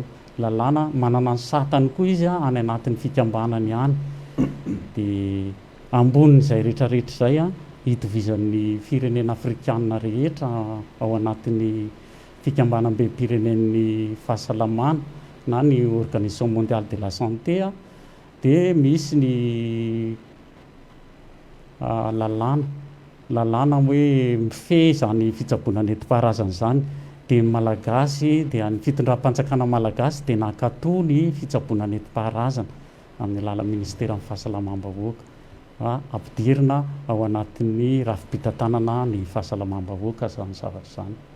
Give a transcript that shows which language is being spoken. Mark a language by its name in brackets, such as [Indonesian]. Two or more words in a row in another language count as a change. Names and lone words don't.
[Malagasy] Lalàna manana ny satany koa izy a any anatin'ny fikambanany any. Dia ambonin'izay rehetrarehetra izay a hitovizan'ny firenena afrikanina rehetra ao anatin'ny fikambanam-be pirenen'ny fahasalamana na ny [French] organisation mondiale de la santé [Malagasy] a dia misy ny lalàna hoe mifehy zany fitsaboana nentim-paharazana zany. Dia malagasy dia ny fitondram-panjakana malagasy dia nankatoa ny fitsaboana nentim-paharazana amin'ny alalan'ny ministera amin'ny fahasalamam-bahoaka ampidirina ao anatin'ny rafim-pitantanana ny fahasalamam-bahoaka zany zavatra zany.